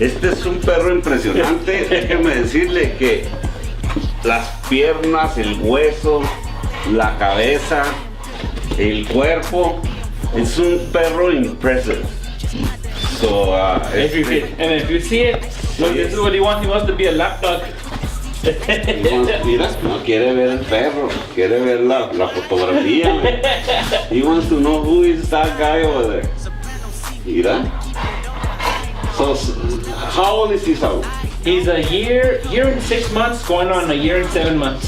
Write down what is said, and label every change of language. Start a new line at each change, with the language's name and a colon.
Spanish: este es un perro impresionante. Déjeme decirle que las piernas, el hueso, la cabeza, el cuerpo, es un perro impressive.
English: So, and if you see it, look, this is what he wants. He wants to be a lap dog.
Spanish: Mira, no quiere ver el perro, quiere ver la fotografía.
English: He wants to know who is that guy over there. Mira. So, how old is he, Saul? He's a year and 6 months, going on a year and 7 months.